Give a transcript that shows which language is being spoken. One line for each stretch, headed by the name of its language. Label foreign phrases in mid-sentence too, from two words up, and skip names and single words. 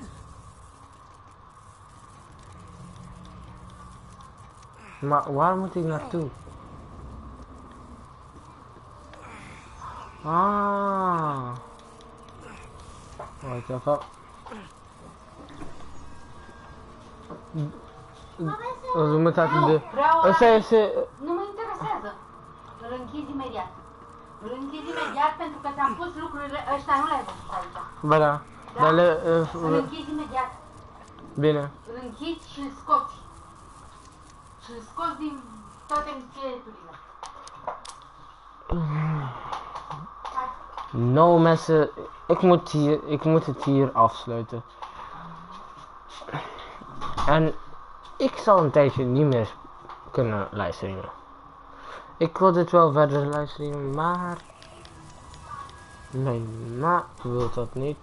Dutch: Maar waar moet ik naartoe? Ah. Wacht even. We moeten uit de...
Romanian: Nu mă interesează. Îl închizi imediat. Îl închizi imediat pentru că ți-am pus lucrurile ăștia, nu le-ai văzut aici. Ba da. Da? Îl închizi imediat. Bine. Îl închizi și îl scoți. Și îl scoți din toate încheieturile.
Dutch: Nou mensen, ik moet het hier afsluiten. En ik zal een tijdje niet meer kunnen livestreamen. Ik wil dit wel verder livestreamen, maar mijn ma wil dat niet.